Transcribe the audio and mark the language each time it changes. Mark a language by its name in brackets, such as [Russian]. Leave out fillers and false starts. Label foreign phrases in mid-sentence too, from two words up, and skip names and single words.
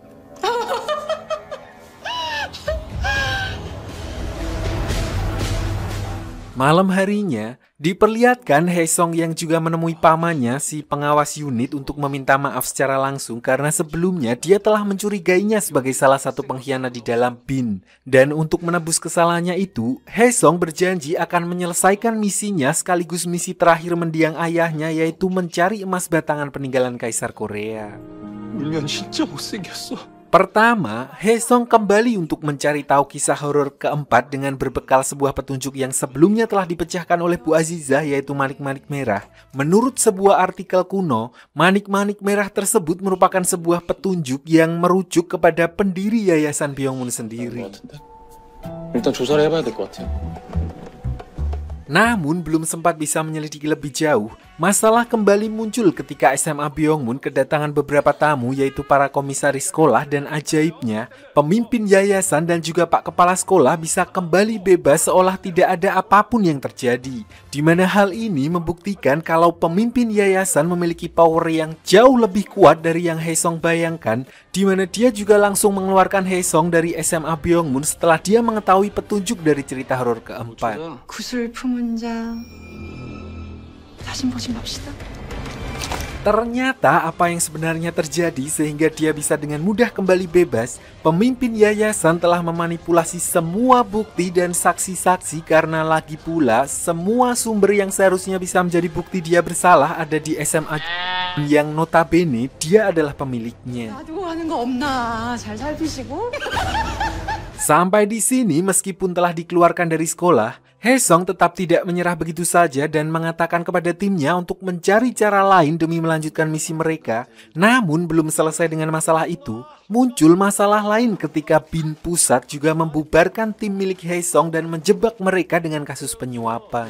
[Indonesian] Malam harinya, diperlihatkan Haesung yang juga menemui pamannya, si pengawas unit, untuk meminta maaf secara langsung karena sebelumnya dia telah mencurigainya sebagai salah satu pengkhianat di dalam BIN. Dan untuk menebus kesalahannya itu, Haesung berjanji akan menyelesaikan misinya sekaligus misi terakhir mendiang ayahnya, yaitu mencari emas batangan peninggalan Kaisar Korea. [Korean] 울면 진짜 못생겼어. [Indonesian] Pertama, Haesung kembali untuk mencari tahu kisah horor keempat dengan berbekal sebuah petunjuk yang sebelumnya telah dipecahkan oleh Bu Azizah, yaitu manik-manik merah. Menurut sebuah artikel kuno, manik-manik merah tersebut merupakan sebuah petunjuk yang merujuk kepada pendiri Yayasan Byongmun sendiri. [Korean] 일단 조사를 해봐야 될 것 같아요. [Indonesian] Namun belum sempat bisa menyelidiki lebih jauh, masalah kembali muncul ketika SMA Byongmun kedatangan beberapa tamu, yaitu para komisaris sekolah, dan ajaibnya, pemimpin yayasan dan juga Pak Kepala Sekolah bisa kembali bebas seolah tidak ada apapun yang terjadi. Di mana hal ini membuktikan kalau pemimpin yayasan memiliki power yang jauh lebih kuat dari yang Haesung bayangkan, di mana dia juga langsung mengeluarkan Haesung dari SMA Byongmun setelah dia mengetahui petunjuk dari cerita horor keempat. [Korean] 구슬품 혼자 사진 보지 맙시다. [Indonesian] Ternyata apa yang sebenarnya terjadi sehingga dia bisa dengan mudah kembali bebas, pemimpin yayasan telah memanipulasi semua bukti dan saksi-saksi karena lagi pula semua sumber yang seharusnya bisa menjadi bukti dia bersalah ada di SMA yang notabene dia adalah pemiliknya. [Korean] 놔두고 가는 거 없나? 잘 살피시고. [Indonesian] Sampai di sini meskipun telah dikeluarkan dari sekolah, Haesung tetap tidak menyerah begitu saja dan mengatakan kepada timnya untuk mencari cara lain demi melanjutkan misi mereka. Namun belum selesai dengan masalah itu, muncul masalah lain ketika BIN Pusat juga membubarkan tim milik Haesung dan menjebak mereka dengan kasus penyuapan.